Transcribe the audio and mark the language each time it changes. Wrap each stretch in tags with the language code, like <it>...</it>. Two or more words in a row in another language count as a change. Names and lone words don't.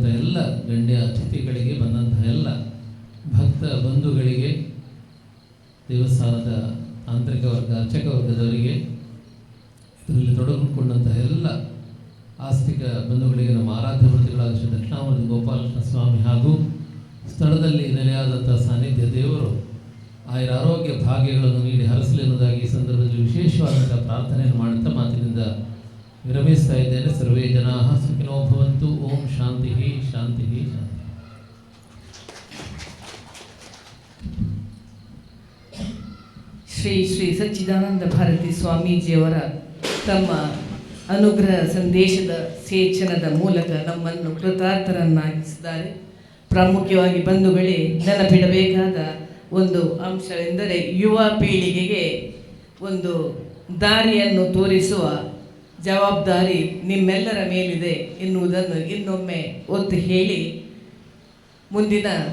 <kn>ಎಲ್ಲ ಗಣ್ಯ ಅತಿಥಿಗಳಿಗೆ, ಬಂದಂತಹ ಎಲ್ಲ ಭಕ್ತ ಬಂಧುಗಳಿಗೆ, ದೇವಸ್ಥಾನದ ತಾಂತ್ರಿಕ ವರ್ಗ, ಅರ್ಚಕ ವರ್ಗದವರಿಗೆ, ಇದರಲ್ಲಿ ತೊಡಗಿಕೊಂಡಂತಹ ಎಲ್ಲ ಆಸ್ತಿಕ ಬಂಧುಗಳಿಗೆ, ನಮ್ಮ ಆರಾಧ್ಯ ಮೂರ್ತಿಗಳಾದ ಶ್ರೀ ದಕ್ಷಿಣಾಮೂರ್ತಿ ಗೋಪಾಲಕೃಷ್ಣ ಸ್ವಾಮಿ ಹಾಗೂ ಸ್ಥಳದಲ್ಲಿ ನೆಲೆಯಾದಂಥ ಸಾನ್ನಿಧ್ಯ ದೇವರು ಆರೋಗ್ಯ ಭಾಗ್ಯಗಳನ್ನು ನೀಡಿ ಹರಸಲಿ ಎನ್ನುವುದಾಗಿ ಈ ಸಂದರ್ಭದಲ್ಲಿ ವಿಶೇಷವಾದಂಥ ಪ್ರಾರ್ಥನೆಯನ್ನು ಮಾಡುತ್ತಾ ಮಾತಿನಿಂದ ವಿರಮಿಸ್ತಾ ಇದ್ದೇನೆ.</kn> <sa>ಸರ್ವೇ ಜನಾಃ ಸುಖಿನೋ ಭವಂತು. ಓಂ ಶಾಂತಿ ಶಾಂತಿ ಶಾಂತಿ.</sa> <kn>ಶ್ರೀ ಶ್ರೀ ಸಚ್ಚಿದಾನಂದ ಭಾರತಿ ಸ್ವಾಮೀಜಿಯವರ ತಮ್ಮ ಅನುಗ್ರಹ ಸಂದೇಶದ ಸೇಚನದ ಮೂಲಕ ನಮ್ಮನ್ನು ಕೃತಾರ್ಥರನ್ನಾಗಿಸಿದ್ದಾರೆ. ಪ್ರಾಮುಖ್ಯವಾಗಿ ಬಂಧುಗಳೇ, ನೆನಪಿಡಬೇಕಾದ ಒಂದು ಅಂಶವೆಂದರೆ ಯುವ ಪೀಳಿಗೆಗೆ ಒಂದು ದಾರಿಯನ್ನು ತೋರಿಸುವ ಜವಾಬ್ದಾರಿ ನಿಮ್ಮೆಲ್ಲರ ಮೇಲಿದೆ ಎನ್ನುವುದನ್ನು ಇನ್ನೊಮ್ಮೆ ಒತ್ತು ಹೇಳಿ, ಮುಂದಿನ</kn>